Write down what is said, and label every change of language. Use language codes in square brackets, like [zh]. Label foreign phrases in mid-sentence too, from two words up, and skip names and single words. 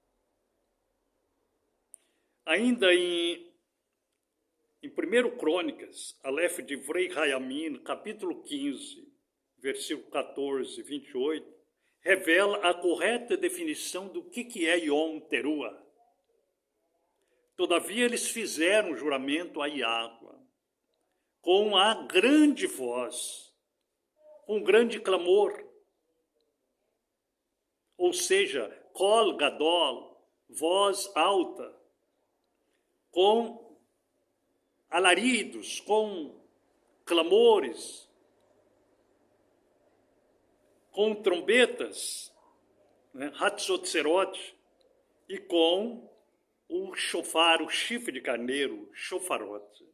[pt] Ainda em 1 Crônicas, [he] א' דברי הימים, [pt] capítulo 15, versículo 14, 28, revela a correta definição do que é Yom Teruah. Todavia, eles fizeram juramento a Yahua com a grande voz, com grande clamor, ou seja, [he] קול גדול, [pt] voz alta, com alaridos, com clamores, com trombetas, né, Hatzotserot, e com o shofar, o chifre de carneiro, shofarot.